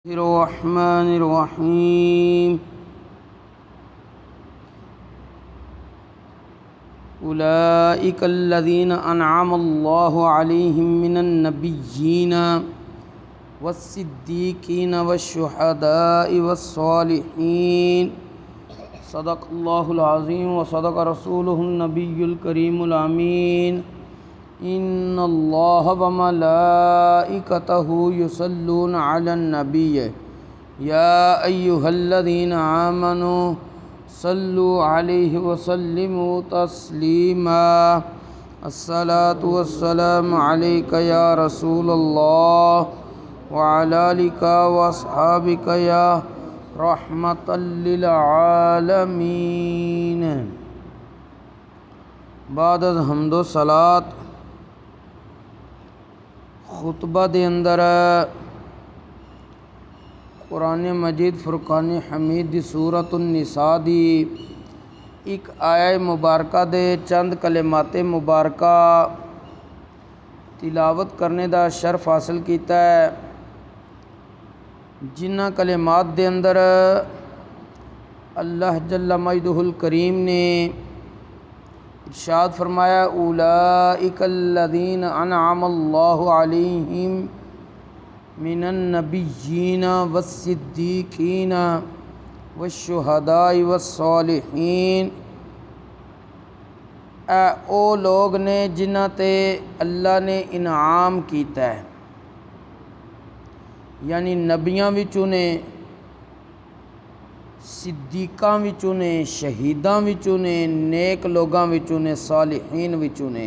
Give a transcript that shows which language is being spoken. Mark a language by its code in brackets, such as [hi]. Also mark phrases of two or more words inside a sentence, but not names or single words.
[ar] بسم الله الرحمن الرحيم۔ أولئك الذين أنعم الله عليهم من النبيين والصديقين والشهداء والصالحين. صدق الله العظيم وصدق رسوله النبي الكريم الأمين. إن الله وملائكته يصلون على النبي يا أيها الذين آمنوا صلوا عليه وسلموا تسليما. الصلاة والسلام عليك يا رسول الله وعلى آلك وأصحابك يا رحمة للعالمين. [pa] بعد از حمد و صلوٰۃ خطبہ دے اندر قرآن مجید فرقان حمید دی سورۃ النساء دی اک آیہ مبارکہ دے چند کلماتِ مبارکہ تلاوت کرن دا شرف حاصل کیتا ہے, جنہاں کلمات دے اندر اللہ [ar] جل مجده الكريم [pa] نے ارشاد فرمایا [ar] أولئك الذين أنعم الله عليهم من النبيين والصديقين والشهداء والصالحين. [pa] او لوک نے جنہاں تے اللہ نے انعام کیتا ہے، یعنی نبیاں وچوں نے، صدیقاں وچوں نے، شہیداں وچوں نے، نیک لوکاں وچوں نے، صالحین وچوں نے.